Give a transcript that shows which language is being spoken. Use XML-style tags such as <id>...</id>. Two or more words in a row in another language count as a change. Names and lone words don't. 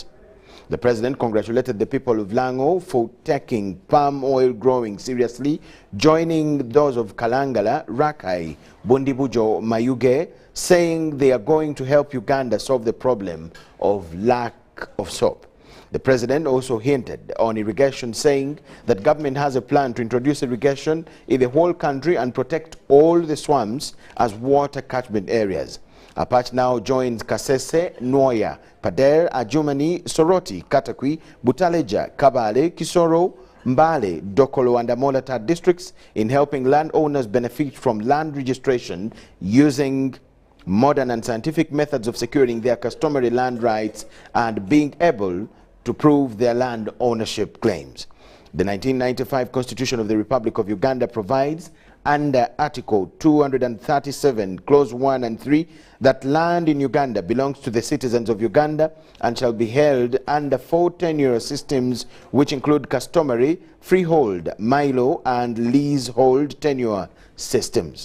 <en>The President congratulated the people of Lango for taking palm oil growing seriously, joining those of Kalangala, Rakai, Bundibujo, Mayuge, saying they are going to help Uganda solve the problem of lack of soap. The President also hinted on irrigation, saying that government has a plan to introduce irrigation in the whole country and protect all the swamps as water catchment areas. Apache now joins Kasese, Noya, Pader, Ajumani, Soroti, Katakwi, Butaleja, Kabale, Kisoro, Mbale, Dokolo and Amolata districts in helping landowners benefit from land registration using modern and scientific methods of securing their customary land rights and being able to prove their land ownership claims. The 1995 Constitution of the Republic of Uganda provides, under Article 237, Clause 1 and 3, that land in Uganda belongs to the citizens of Uganda and shall be held under 4 tenure systems, which include customary, freehold, milo, and leasehold tenure systems.</en>